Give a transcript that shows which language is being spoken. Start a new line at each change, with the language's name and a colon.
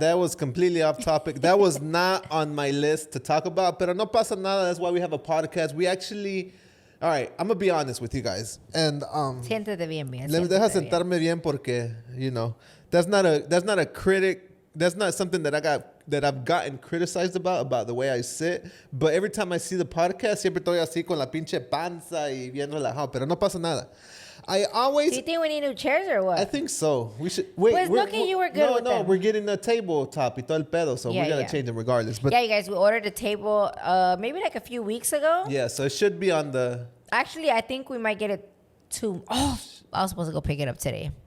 English: that was completely off topic. That was not on my list to talk about.
Spanish: Pero no pasa nada.
English: That's why we have a podcast. We actually, all right, I'm gonna be honest with you guys, and
Spanish: siéntete bien. me deja sentarme bien porque
English: that's not a critic. That's not something that I've gotten criticized about the way I sit. But every time I see the podcast,
Spanish: siempre estoy así con la pinche panza y bien relajado. Pero no pasa nada.
English: I always. Do you think we need new chairs or what? I think so. We should wait. Pues look at you were good with them. We're getting a tabletop
Spanish: y todo el pedo,
English: so we're gonna change them regardless. But yeah, you guys, we ordered a table maybe like a few weeks ago. yeah, so it should be on the. Actually, I think we might get it I was supposed to go pick it up today.